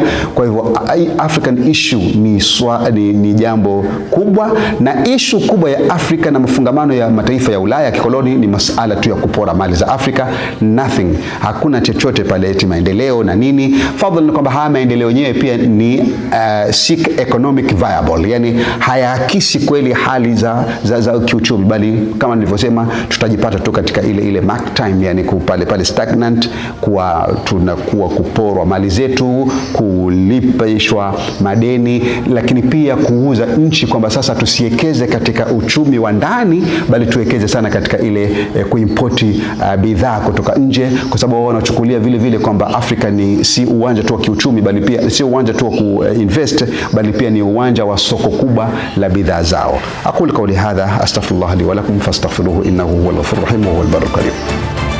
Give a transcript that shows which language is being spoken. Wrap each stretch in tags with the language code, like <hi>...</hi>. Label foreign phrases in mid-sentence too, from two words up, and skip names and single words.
<sw>Kwa hivyo</sw> <en>African issue</en> <sw>ni jambo kubwa, na issue kubwa ya Afrika na mafungamano ya mataifa ya Ulaya ya kikoloni ni masuala tu ya kupora mali za Afrika. Nothing, hakuna chochote pale eti maendeleo na nini. Fadhali ni kwamba haya maendeleo yenyewe pia ni</sw> <en>seek economic viable,</en> <sw>yani hayaakisi kweli hali za kiuchumi, bali kama nilivyosema tutajipata tu katika ile</sw> <en>mark time,</en> <sw>yani pale stagnant, tunakuwa kuporwa mali zetu, kulipishwa madeni, lakini pia kuuza nchi, kwamba sasa tusiwekeze katika uchumi wa ndani bali tuwekeze sana katika ile kuimporti bidhaa kutoka nje, kwa sababu wao wanachukulia vile vile kwamba Afrika ni si uwanja tu wa kiuchumi, bali pia si uwanja tu wa kuinvest, bali pia ni uwanja wa soko kubwa la bidhaa zao.</sw> <ar>أقول قولي هذا أستغفر الله لي ولكم فاستغفروه إنه هو الغفور الرحيم وهو البر الكريم.</ar>